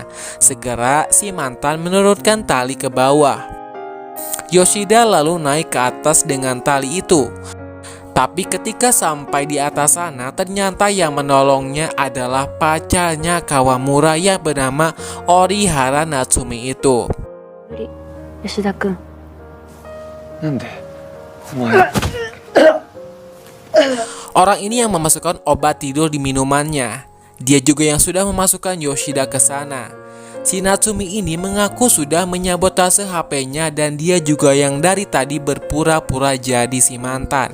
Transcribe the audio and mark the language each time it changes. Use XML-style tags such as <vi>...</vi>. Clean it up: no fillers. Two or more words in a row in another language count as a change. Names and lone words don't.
<id>Segera si mantan menurunkan tali ke bawah. Yoshida lalu naik ke atas dengan tali itu. Tapi ketika sampai di atas sana, ternyata yang menolongnya adalah pacarnya Kawamura yang bernama Orihara Natsumi itu.</id> <ja>吉田君。なんでお前</ja> <id>Orang ini yang memasukkan obat tidur di minumannya. Dia juga yang sudah memasukkan Yoshida ke sana. Si Natsumi ini mengaku sudah menyabotase HP-nya dan dia juga yang dari tadi berpura-pura jadi si mantan.</id>